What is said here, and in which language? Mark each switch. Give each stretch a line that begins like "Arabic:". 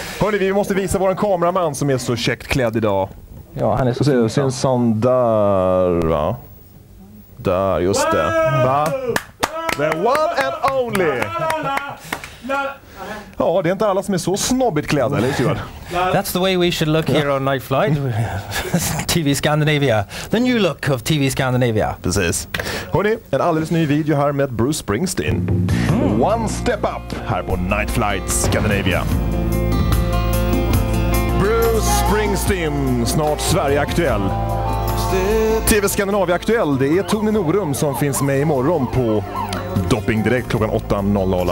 Swedish: Hörrni, vi måste visa vår kameraman som är så käckt klädd idag. Ja, han är så fin. Sån där, va? Där, just det. Va?
English: The one and only!
Swedish: Ja, det är inte alla som är så snobbigt klädda, eller hur?
English: That's the way we should look here on Nightflight. TV Scandinavia. The new look of TV Scandinavia.
Swedish: Precis. Hörrni, en alldeles ny video här med Bruce Springsteen. One Step Up här på Nightflight Scandinavia. Bruce Springsteen, snart Sverige-aktuell. TV Skandinavia aktuell, det är Tony Norum som finns med imorgon på Dopping Direkt klockan 8.00.